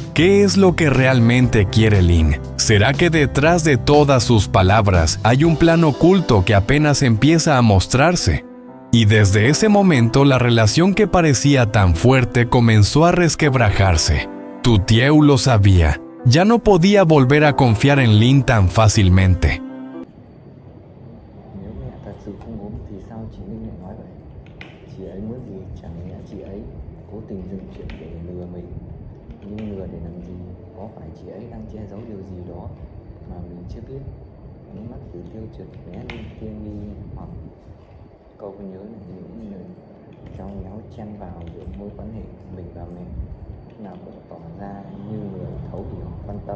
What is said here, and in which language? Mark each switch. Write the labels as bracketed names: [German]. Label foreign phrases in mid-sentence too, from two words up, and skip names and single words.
[Spanish] ¿Qué es lo que realmente quiere Lin? ¿Será que detrás de todas sus palabras hay un plan oculto que apenas empieza a mostrarse? Y desde ese momento la relación que parecía tan fuerte comenzó a resquebrajarse. Tu Tieu lo sabía. Ya no podía volver a confiar en Lin tan fácilmente. [Vietnamese] Nếu mẹ thật sự không ốm thì sao chị Ninh lại nói vậy? Chị ấy muốn gì? Chẳng lẽ chị ấy cố tình dựng chuyện để lừa mình? Nhưng lừa để làm gì? Có phải chị ấy đang che giấu điều gì đó mà mình chưa biết? Ánh mắt Tử Tiêu trượt lóe lên tia nghi hoặc câu nhớ là những lời trong nhéo chen vào giữa mối quan hệ mình và mẹ, nào cũng tỏ ra như người thấu hiểu quan tâm.